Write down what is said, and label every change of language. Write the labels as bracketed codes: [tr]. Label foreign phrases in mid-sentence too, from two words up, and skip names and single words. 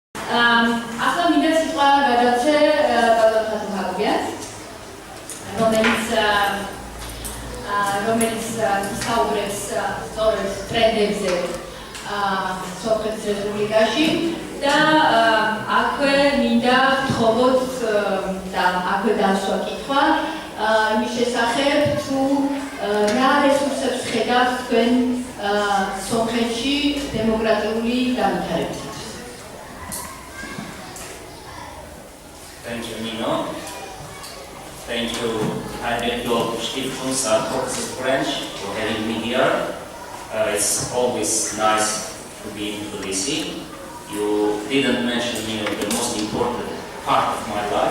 [ka] Ახლა მინდა სიტყვა გადავცე ბატონ ხატუხაკობიან, რომელიც ისაუბრებს სწორედ ტრენდებზე სომხეთის რესპუბლიკაში და აქვე მინდა ვთხოვოთ და აქვე დასვა კითხვა იმის შესახებ თუ რა რესურსებს ხედავთ თქვენ სომხეთში დემოკრატიული განვითარებისათვის. [en] Thank you, Nino. Thank you, Heinrich Stiftung Caucasus branch for having me here. It's always nice to be in Tbilisi. You didn't mention, Nino, the most important part of my life.